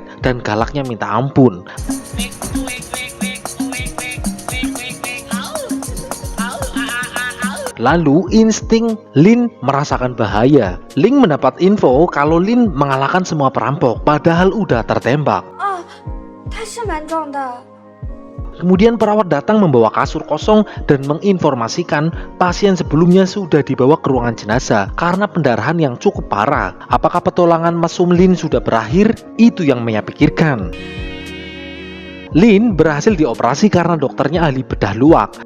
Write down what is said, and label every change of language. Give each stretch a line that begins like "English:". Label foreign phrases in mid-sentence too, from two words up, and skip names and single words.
Indonesian: Dan galaknya minta ampun. Lalu insting Lin merasakan bahaya. Ling mendapat info kalau Lin mengalahkan semua perampok padahal udah tertembak.
Chinese: 哦，他是蛮壮的。
Indonesian: Kemudian perawat datang membawa kasur kosong dan menginformasikan pasien sebelumnya sudah dibawa ke ruangan jenazah karena pendarahan yang cukup parah. Apakah petualangan mesum Lin sudah berakhir? Itu yang Meia pikirkan. Lin berhasil dioperasi karena dokternya ahli bedah luak.